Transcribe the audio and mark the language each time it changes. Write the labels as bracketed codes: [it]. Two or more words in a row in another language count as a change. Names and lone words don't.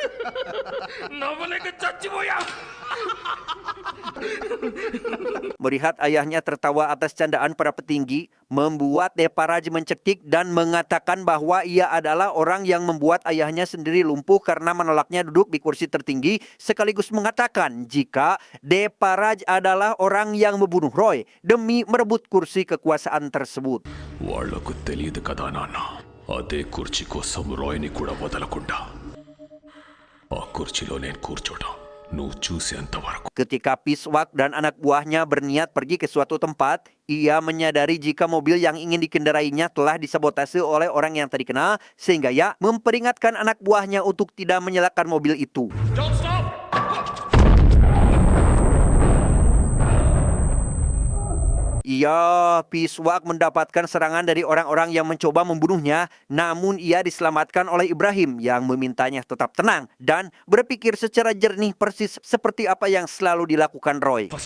[id] Melihat ayahnya tertawa atas candaan para petinggi, membuat Devaraj mencekik dan mengatakan bahwa ia adalah orang yang membuat ayahnya sendiri lumpuh karena menolaknya duduk di kursi tertinggi, sekaligus mengatakan jika Devaraj adalah orang yang membunuh Roy demi merebut kursi kekuasaan tersebut. [te] వాళ్లకు తెలియదు కదా నాన్న, అదే కుర్చీ కోసం రాయ్ని కూడా వదలకుండా ఆ కుర్చీలో నేను కూర్చోటం నువ్వు చూసేంత వరకు. [id] Ketika Piswak dan anak buahnya berniat pergi ke suatu tempat, ia menyadari jika mobil yang ingin dikendarainya telah disabotase oleh orang yang tadi kenal, sehingga ia memperingatkan anak buahnya untuk tidak menyalakan mobil itu. [en] Don't stop! [id] Piswak mendapatkan serangan dari orang-orang yang mencoba membunuhnya, namun ia diselamatkan oleh Ibrahim yang memintanya tetap tenang dan berpikir secara jernih persis seperti apa yang selalu dilakukan Roy.